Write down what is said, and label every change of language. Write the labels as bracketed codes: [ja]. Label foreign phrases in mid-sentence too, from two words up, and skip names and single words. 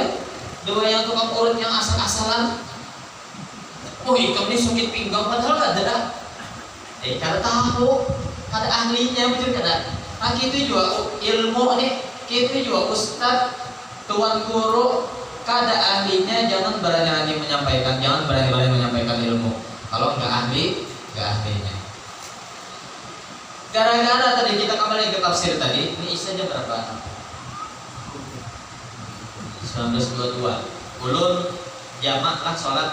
[bjn] Dua yang tukang urut yang asal-asalan. Oh, ikan ini sakit pinggang padahal kada dah. Kada tahu, kada ahlinya bujur kada. [id] Nah, gitu juga ilmu nih, gitu juga ustad, tuan guru, kada ahlinya jangan berani-berani menyampaikan, jangan berani-berani menyampaikan ilmu. Kalau nggak ahli, nggak ahlinya. Gara-gara tadi kita kembali ke tafsir tadi, ini isinya berapa? [bjn] 1922. Ulun jamak lah sholat.